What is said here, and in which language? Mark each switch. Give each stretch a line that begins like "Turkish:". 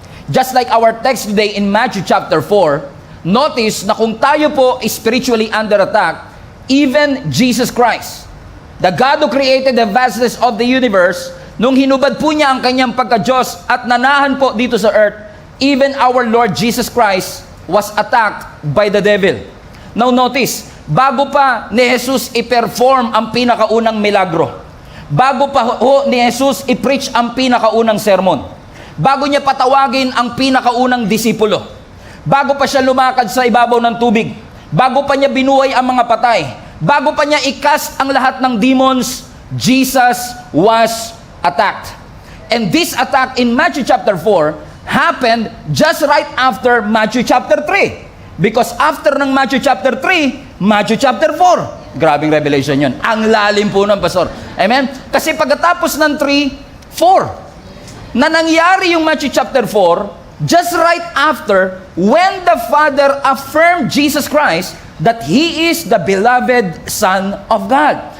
English: Just like our text today in Matthew chapter 4, notice
Filipino: na kung tayo po
English: spiritually under attack, even Jesus Christ, the God who created the vastness of the universe,
Filipino: nung hinubad po niya ang kanyang pagka-Diyos at nanahan po dito sa earth,
English: even our Lord Jesus Christ was attacked by the devil.
Filipino: Now notice, bago pa ni Jesus i-perform ang pinakaunang milagro, bago pa ni Jesus i-preach ang pinakaunang sermon, bago niya patawagin ang pinakaunang disipulo, bago pa siya lumakad sa ibabaw ng tubig, bago pa niya binuhay ang mga patay, bago pa niya i-cast ang lahat ng demons,
English: Jesus was attacked. And this attack in Matthew chapter 4 happened just right after Matthew chapter 3.
Filipino: Because after ng Matthew chapter 3, Matthew chapter 4. Grabing revelation yun. Ang lalim po ng pastor. Amen? Kasi pagkatapos ng 3, 4. Na nangyari yung Matthew chapter 4,
English: just right after when the Father affirmed Jesus Christ that He is the beloved Son of God.